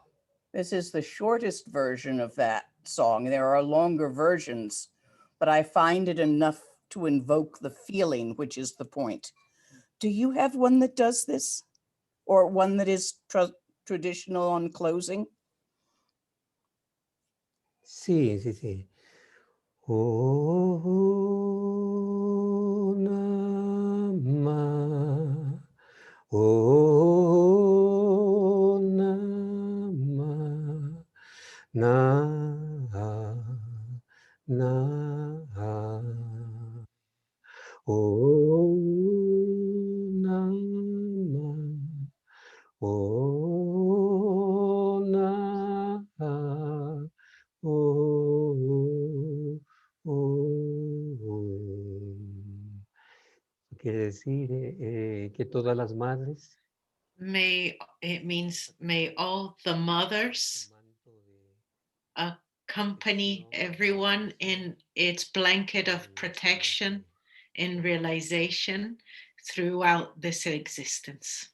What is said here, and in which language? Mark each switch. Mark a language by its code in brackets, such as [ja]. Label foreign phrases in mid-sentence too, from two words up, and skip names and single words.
[en] This is the shortest version of that song. There are longer versions, but I find it enough to invoke the feeling, which is the point. Do you have one that does this? Or one that is traditional on closing? [es] sí, sí, sí. Oh, Nama. Oh, Nama. Na, na. Oh, Nama. Oh, na, oh, oh. Quiere decir que todas las madres [en] It means may all the mothers accompany everyone in its blanket of protection and realization throughout this existence.